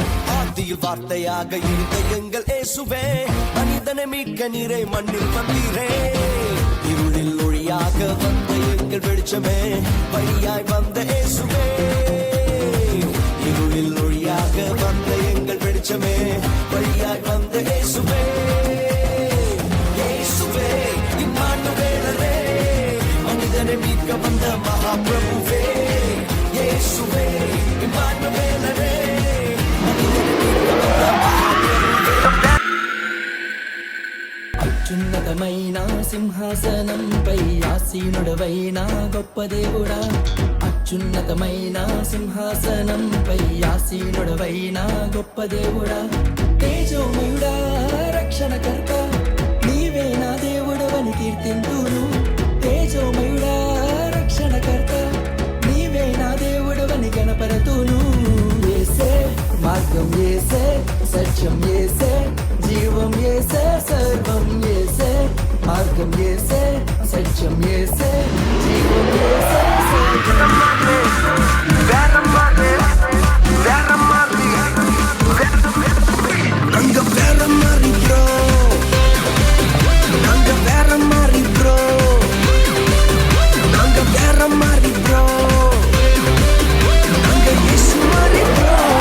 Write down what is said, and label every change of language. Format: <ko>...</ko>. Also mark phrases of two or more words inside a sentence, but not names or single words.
<ta>ஆதி ஆதியில் வார்த்தையாக இருந்த எங்கள் இயேசுவே மனிதனை மீட்க நீரை மண்ணில் வந்தீரே இருளில் ஒளியாக வந்த எங்கள் வெளிச்சமே வழியாய் வந்த இயேசுவே இருளில் ஒளியாக வந்த எங்கள் வெளிச்சமே வழியாய் வந்த இயேசுவே இயேசுவே இம்மானுவேலரே மனிதனை மீட்க வந்த மகாபிரபுவே இயேசுவே இம்மானுவேலரே மனிதனை மீட்க வந்த மகாபிரபுவே</ta> <te>అత్యున్నతమైన సింహాసనంపై ఆసీనుడవైన గొప్ప దేవుడా అత్యున్నతమైన సింహాసనంపై ఆసీనుడవైన గొప్ప దేవుడా తేజోమయుడా రక్షణకర్త నీవే నా దేవుడవని కీర్తింతును తేజోమయుడా రక్షణకర్త నీవే నా దేవుడవని గణపరతును యేసే మార్గం యేసే సత్యం యేసే జీవం యేసే సర్వం యేసే మార్గం యేసే సత్యం యేసే జీవం యేసే సర్వం</te> <ta>நாங்க வேற மாதிரி bro நாங்க வேற மாதிரி bro நாங்க வேற மாதிரி bro நாங்க இயேசு மாதிரி bro</ta>